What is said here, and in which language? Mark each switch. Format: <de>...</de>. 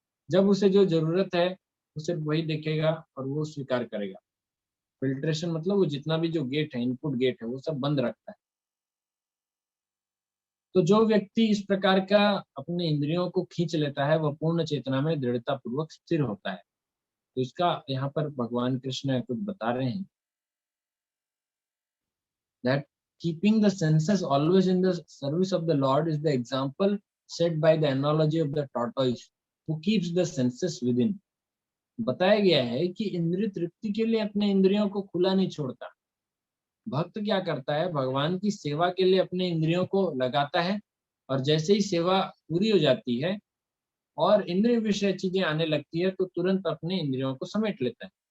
<hi>जब उसे जो जरूरत है उसे वही देखेगा और वो स्वीकार करेगा। फिल्ट्रेशन मतलब वो जितना भी जो गेट है, इनपुट गेट है, वो सब बंद रखता है। तो जो व्यक्ति इस प्रकार का अपने इंद्रियों को खींच लेता है, वह पूर्ण चेतना में दृढ़ता पूर्वक स्थिर होता है। तो इसका यहाँ पर भगवान कृष्ण कुछ बता रहे हैं,</hi> <en>that keeping the senses always in the service of the Lord is the example set by the analogy of the tortoise who keeps the senses within.</en> <hi>बताया गया है कि इंद्रिय तृप्ति के लिए अपने इंद्रियों को खुला नहीं छोड़ता। भक्त क्या करता है, भगवान की सेवा के लिए अपने इंद्रियों को लगाता है, और जैसे ही सेवा पूरी हो जाती है और इंद्रिय विषय चीजें आने लगती है, तो तुरंत अपने इंद्रियों को समेट लेता है।</hi>